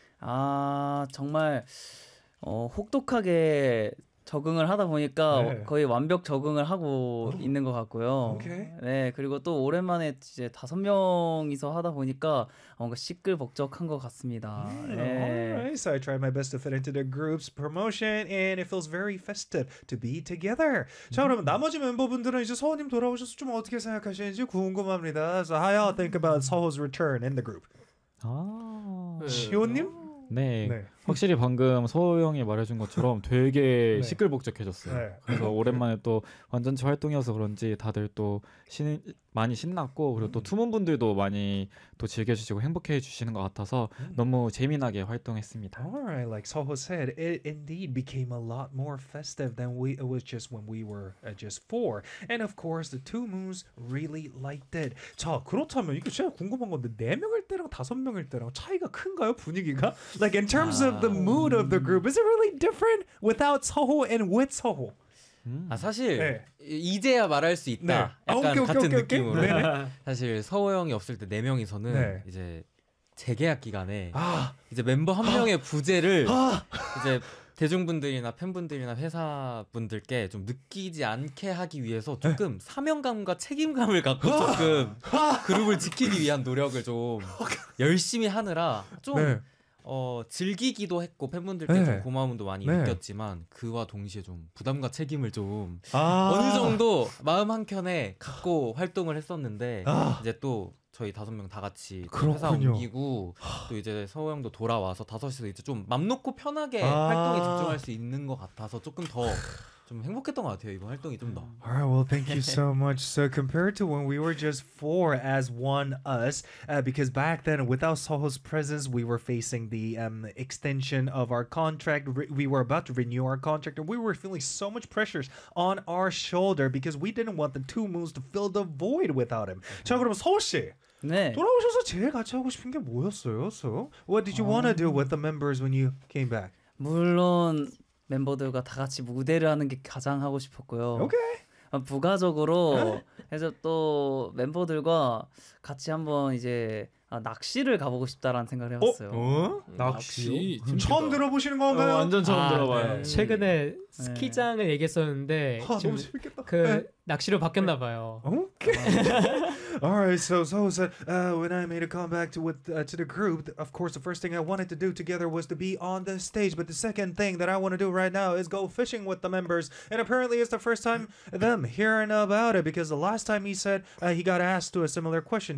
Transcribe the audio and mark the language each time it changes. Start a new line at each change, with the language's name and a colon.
Korean: 아, 정말, 혹독하게 적응을 하다 보니까 네. 거의 완벽 적응을 하고 있는 것 같고요.
English: Okay.
Korean: 네, 그리고 또 오랜만에 이제 5명이서 하다 보니까 뭔가 시끌벅적한 것 같습니다. Yeah. 네.
English: Alright, so I tried my best to fit into the group's promotion and it feels very festive to be together.
Korean: 자, 그러면 나머지 멤버분들은 이제 서호님 돌아오셔서 좀 어떻게 생각하시는지 궁금합니다.
English: So how y'all think about Seo's return in the group?
Korean: 시호님? 네, 네, 확실히 방금 서호 형이 말해준 것처럼 되게 네. 시끌벅적해졌어요. 네. 그래서 오랜만에 또 완전체 활동이어서 그런지 다들 또 많이 신났고 그리고 또 투문 분들도 많이 또 즐겨주시고 행복해 주시는 것 같아서 너무 재미나게 활동했습니다.
English: Alright, like Seo said, it indeed became a lot more festive than we it was just when we were just four. And of course, the two moons really liked it.
Korean: 자, 그렇다면 이게 제가 궁금한 건데 네 명일 때랑 다섯 명일 때랑 차이가 큰가요 분위기가?
English: Like in terms of the mood of the group, is it really different without Seo and with Seo?
Korean: 아 사실 네. 이제야 말할 수 있다 네. 약간 오케이, 같은 오케이, 느낌으로 오케이. 네. 사실 서호 형이 없을 때 네 명이서는 네. 이제 재계약 기간에 아. 이제 멤버 한 명의 부재를 이제 대중분들이나 팬분들이나 회사분들께 좀 느끼지 않게 하기 위해서 조금 네. 사명감과 책임감을 갖고 조금 그룹을 지키기 위한 노력을 좀 열심히 하느라 좀 네. 즐기기도 했고 팬분들께 네. 좀 고마움도 많이 네. 느꼈지만 그와 동시에 좀 부담과 책임을 좀 아~ 어느 정도 마음 한켠에 갖고 활동을 했었는데 아~ 이제 또 저희 다섯 명 다 같이 회사 옮기고 또 이제 서호 형도 돌아와서 다섯이서 이제 좀 맘 놓고 편하게 활동에 집중할 수 있는 것 같아서 조금 더 좀 행복했던 것 같아요. 이번 활동이 좀 더.
English: Alright, well, thank you so much. So compared to when we were just four as one us, because back then without Soho's presence, we were facing the extension of our contract. We were about to renew our contract, and we were feeling so much pressures on our shoulder because we didn't want the two moons to fill the void without him.
Korean: 자, 그럼 서호 씨. 네. 돌아오셔서 제일 같이 하고 싶은 게 뭐였어요?
English: So, what did you want to do with the members when you came back?
Korean: 물론 멤버들과 다 같이 무대를 하는 게 가장 하고 싶었고요. 오케이. 부가적으로 해서 또 멤버들과 같이 한번 이제 낚시를 가보고 싶다라는 생각을 해봤어요. 어? 낚시? 처음 들어보시는 건가요? 완전 처음 들어봐요. 네. 최근에 스키장을 네. 얘기했었는데 너무 재밌겠다. 그 낚시로 바뀌었나 봐요. 오케이.
English: Alright, so Soho said, when I made a comeback to the group, of course, the first thing I wanted to do together was to be on the stage. But the second thing that I want to do right now is go fishing with the members. And apparently it's the first time them hearing about it. Because the last time he said, he got asked to a similar question.